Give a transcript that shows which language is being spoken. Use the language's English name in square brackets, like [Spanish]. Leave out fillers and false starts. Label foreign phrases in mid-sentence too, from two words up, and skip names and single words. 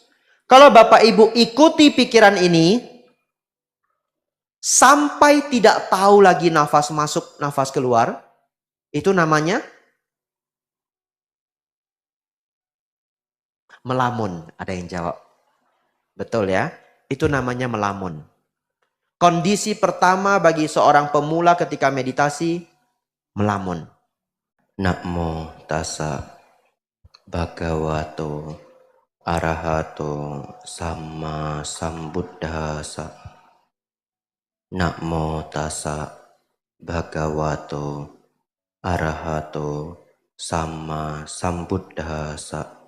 [Indonesian] Kalau Bapak Ibu ikuti pikiran ini, sampai tidak tahu lagi nafas masuk, nafas keluar, itu namanya melamun. Ada yang jawab. Betul ya? Itu namanya melamun. Kondisi pertama bagi seorang pemula ketika meditasi, melamun. [Pali] Namo tassa bhagavato arahato sama sambuddhasa. Namo tassa bhagavato arahato sama sambuddhasa.